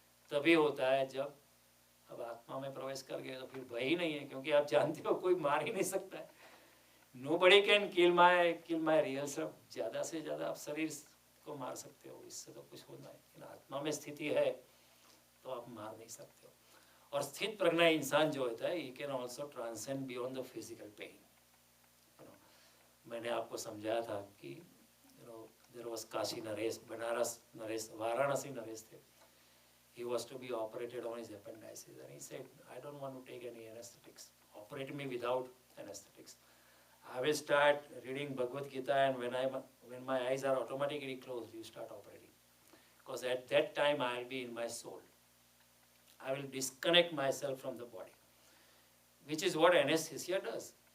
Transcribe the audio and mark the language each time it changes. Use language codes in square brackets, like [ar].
[hi] तभी होता है जब अब आत्मा में प्रवेश कर गए तो फिर भय ही नहीं है, क्योंकि आप जानते हो कोई मार ही नहीं सकता है। [en] Nobody can kill my real self। [hi] ज़्यादा से ज़्यादा आप शरीर को मार सकते हो, इससे तो कुछ होना है, लेकिन आत्मा में स्थिति है तो आप मार नहीं सकते हो। [en] और स्थित प्रज्ञ इंसान जो होता है, he can also transcend beyond the physical pain। [hi] मैंने आपको समझाया था कि there was काशी नरेश, बनारस नरेश, वाराणसी नरेश थे। [en] He was to be operated on his appendices, and he said, I don't want to take any anesthetics. Operate me without anesthetics. I will start reading Bhagavad Gita, and when my eyes are automatically closed, you start operating. Because at that time I will be in my soul. I will disconnect myself from the body, which is what anesthesia does.